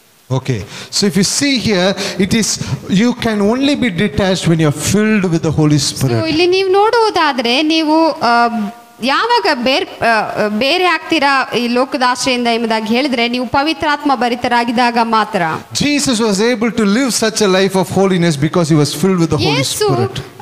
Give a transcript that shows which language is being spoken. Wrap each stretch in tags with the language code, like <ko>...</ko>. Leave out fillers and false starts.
<en>Okay, so if you see here, it is you can only be detached when you are filled with the Holy Spirit.</en> <kn>So ಇಲ್ಲಿ ನೀವು ನೋಡುವುದಾದ್ರೆ ನೀವು ಯಾವಾಗ ಬೇರೆ ಆಗ್ತೀರಾ ಈ ಲೋಕದ ಆಶ್ರಯದಿಂದ ಎಂಬುದಾಗಿ ಹೇಳಿದ್ರೆ ನೀವು ಪವಿತ್ರಾತ್ಮ ಭರಿತರಾಗಿದ್ದಾಗ ಮಾತ್ರ.</kn> <en>Jesus was able to live such a life of holiness because he was filled with the Holy Spirit.</en>